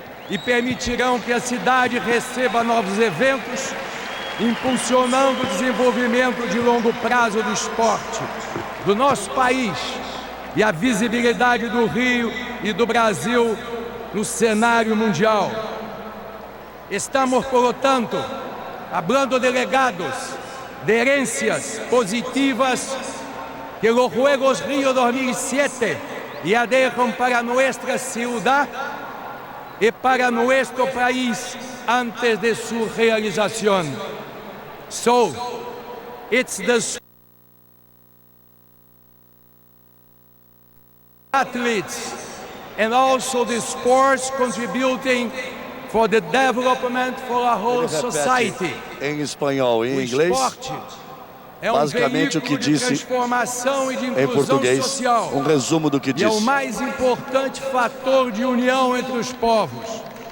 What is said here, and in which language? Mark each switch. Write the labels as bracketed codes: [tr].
[pt] e permitirão que a cidade receba novos eventos, impulsionando o desenvolvimento de longo prazo do esporte do nosso país e a visibilidade do Rio e do Brasil no cenário mundial. [es] Estamos, por lo tanto, hablando de legados, de herencias positivas que los Juegos Río 2007 ya dejan para nuestra ciudad y para nuestro país antes de su realización. [en] So, it's the athletes and also the sports contributing for the development for a whole society. [pt] Em espanhol e em inglês, basicamente o que disse em português, social, resumo do que e disse. é o mais importante fator de união entre os povos.